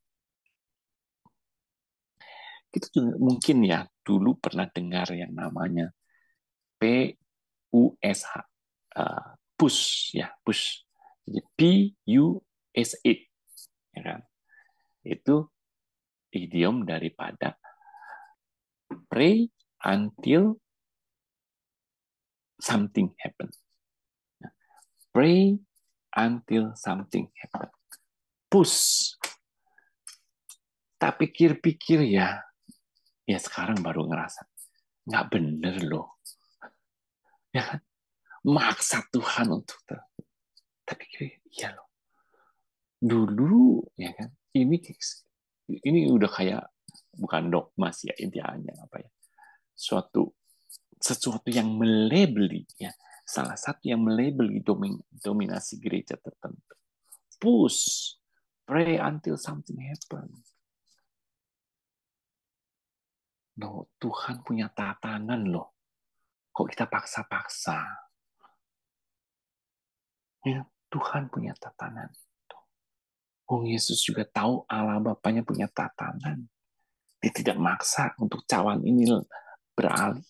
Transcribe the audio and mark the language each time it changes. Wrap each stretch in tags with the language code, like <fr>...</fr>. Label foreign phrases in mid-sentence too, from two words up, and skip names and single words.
<id>Kita juga mungkin ya, dulu pernah dengar yang namanya PUSH. Push, ya, push. Jadi PUSH. Ya kan? Itu idiom daripada</id> <en>pray until something happen. Pray until something happen.</en> <id>Push. Tak pikir-pikir ya sekarang baru ngerasa nggak bener loh. Ya kan? Maksa Tuhan untuk tapi iya loh. Dulu ya kan, ini udah kayak bukan dogma sih ya intinya apa ya? Sesuatu yang melebeli ya. Salah satu yang melebeli dominasi gereja tertentu. Push,</id> <en>pray until something happen.</en> <id>No, Tuhan punya tatanan loh. Kok kita paksa-paksa? Ya, Tuhan punya tatanan itu. Oh, Yesus juga tahu Allah Bapaknya punya tatanan. Dia tidak maksa untuk cawan ini beralih.</id>